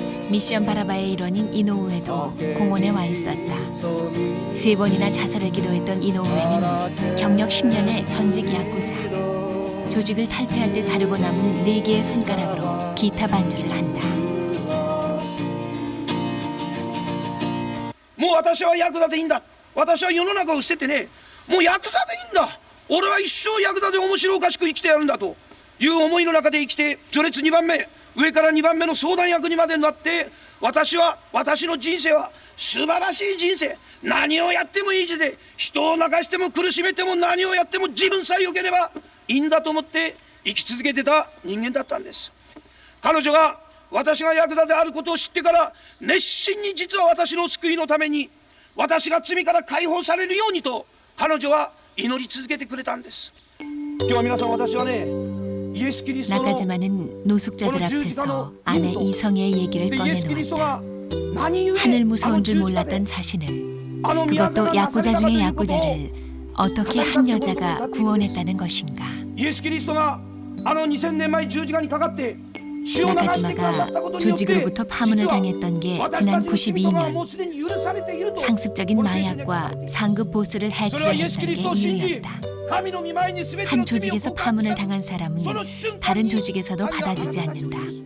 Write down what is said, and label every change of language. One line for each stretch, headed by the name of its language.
Korean: 미션 바라바의 일원인 이노우에도 공원에 와 있었다. 3번이나 자살을 기도했던 이노우에는 경력 10년의 전직 야쿠자. 조직을 탈퇴할 때 자르고 남은 4개의 손가락으로 기타 반주를 한다.
Japanese: もう私はヤクザでいいんだ。私は世の中を捨ててね、もうヤクザでいいんだ。俺は一生ヤクザで面白おかしく生きてやるんだという思いの中で生きて、序列2番目、上から2番目の相談役にまでなって、私の人生は素晴らしい人生。何をやってもいい人生。人を泣かしても苦しめても何をやっても自分さえ良ければいいんだと思って生き続けてた人間だったんです。彼女が私がヤクザであることを知ってから熱心に実は私の救いのために私が罪から解放されるようにと彼女は祈り続けてくれたんです。今日は皆さん私はねイエスキリストの
Korean: 나카지마는 노숙자들 앞에서 아내 이성의 얘기를 꺼내놓았다. 하늘 무서운 줄 몰랐던 자신을, 그것도 야쿠자 중의 야쿠자를 어떻게 한 여자가 구원했다는 것인가.
Japanese: イエスキリストが2000年前十字架にかかって
Korean: 나카지마가 조직으로부터 파문을 당했던 게 지난 92년. 상습적인 마약과 상급 보스를 해치려 했던 게 이유였다. 한 조직에서 파문을 당한 사람은 다른 조직에서도 받아주지 않는다.